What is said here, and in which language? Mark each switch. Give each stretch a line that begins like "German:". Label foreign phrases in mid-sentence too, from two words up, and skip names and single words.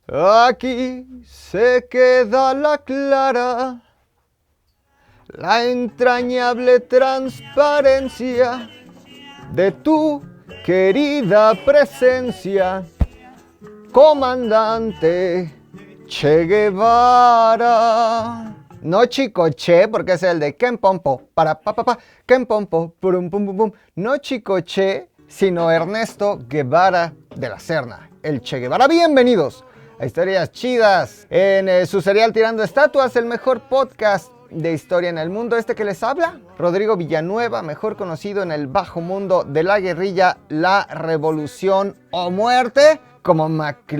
Spanish: Aquí se queda la clara, la entrañable transparencia de tu querida presencia, comandante Che Guevara. No Chicoche, porque es el de Kempompo, para pa pa pa, Kempompo, purum pum pum pum. No Chicoche, sino Ernesto Guevara de la Serna, el Che Guevara. Bienvenidos a Historias Chidas en su serial Tirando Estatuas, el mejor podcast de historia en el mundo. Este que les habla, Rodrigo Villanueva, mejor conocido en el bajo mundo de la guerrilla, la revolución o muerte, como McLovin.